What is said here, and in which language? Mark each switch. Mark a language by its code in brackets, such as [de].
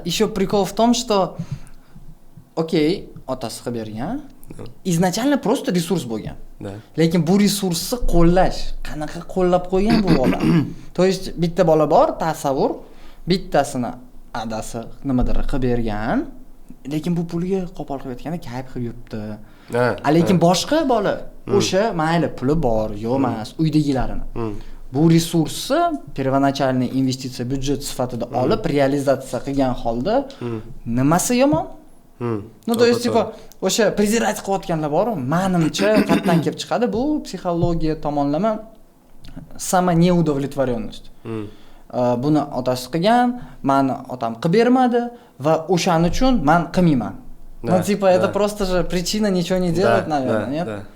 [ru] Еще прикол в том, что окей, [uz] otasi qilib bergan. [ru] Изначально просто ресурс bo'lgan. [uz] Lekin bu resursni qo'llash, qanaqa qo'llab qo'ygan bu bola. То есть bitta bola bor, tasavvur, bittasini adasi nimadir qilib bergan, lekin bu pulga qo'pol qilib aytganda kayf qilib yuribdi. Lekin boshqa bola o'sha mayli puli bor, yo'q emas, uydagilarini. Bu resursni первоначальный investitsiya byudjet sifatida olib realizatsiya qilgan holda nimasi yomon? [ru] Ну, то есть, типа, [uz] o'sha prezirать qilayotganlar bor, menimcha qayerdan kelib chiqadi bu psixologiya tomonlama самонеудовлетворенность. Buni otasi qilgan, meni otam qilib bermadi va o'shaning uchun men qilmayman. [ru] Ну, типа, это просто же причина ничего не делать, наверное, нет?